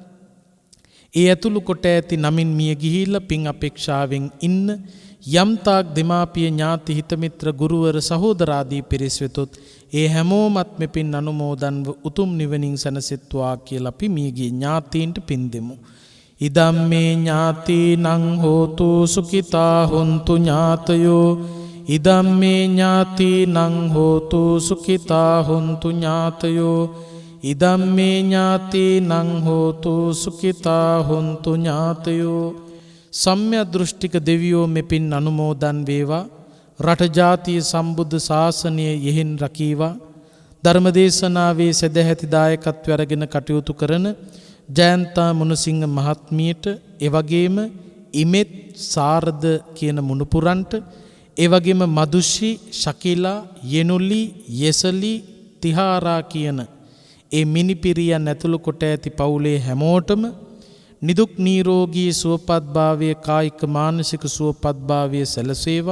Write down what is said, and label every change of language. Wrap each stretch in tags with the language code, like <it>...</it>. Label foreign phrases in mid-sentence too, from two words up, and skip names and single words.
<si>ඒ ඇතුළු කොට ඇති නමින් මිය ගිහිල්ලා පින් අපේක්ෂාවෙන් ඉන්න යම්තාක් දෙමාපිය ඥාති හිත මිත්‍ර ගුරුවර සහෝදරාදී පිරිස් වෙතොත් ඒ හැමෝමත් මෙපින් අනුමෝදන්ව උතුම් නිවනින් සැනසෙත්වා කියලා අපි මියගිය ඥාතීන්ට පින් දෙමු.</si> <pi>ඉදම්මේ ඥාතිනං හෝතු සුඛිතා හොන්තු ඥාතයෝ ඉදම්මේ ඥාතිනං හෝතු සුඛිතා හොන්තු ඥාතයෝ ඉදම්මේ ඥාතිනං හෝතු සුඛිතා හොන්තු ඥාතයෝ.</pi> <si>සම්්‍ය දෘෂ්ටික දෙවියෝ මෙපින් අනුමෝදන් වේවා. රට ජාතිය සම්බුද්ධ ශාසනය යෙහින් රකීවා. ධර්මදේශනාවේ සදැහැති දායකත්වය අරගෙන කටයුතු කරන ජයන්තා මුණසිංහ මහත්මියට, එවැගේම ඉමෙත් සාරද කියන මුණුපුරන්ට, එවැගේම මදුෂි, ශකිලා, යෙනුලි, යෙසලි, තිහාරා කියන ඒ මිනිපිරියන් ඇතුළු කොට ඇති පවුලේ හැමෝටම නිදුක් නිරෝගී සුවපත්භාවය, කායික මානසික සුවපත්භාවය සැලසේවා.</si>